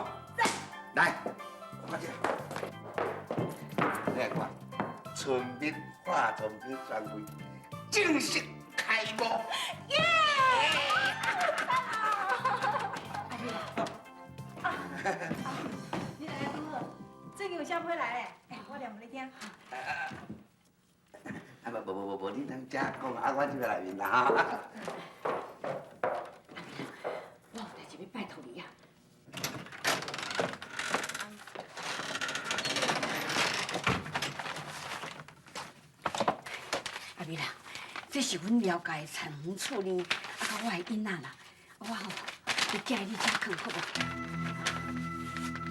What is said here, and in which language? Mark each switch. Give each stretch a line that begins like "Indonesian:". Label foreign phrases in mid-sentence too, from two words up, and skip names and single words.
Min Nan Chinese: 来，看这，你来看，春面化妆品专柜正式开幕。你来拄好，最近有写批来嘞，我念互你听。无，你通遮讲啊，我就来面啦哈。我有代志要拜托你啊。阿美啦，这是阮了解的产房处理，啊，我的囡仔啦，我吼会寄你遮藏好无？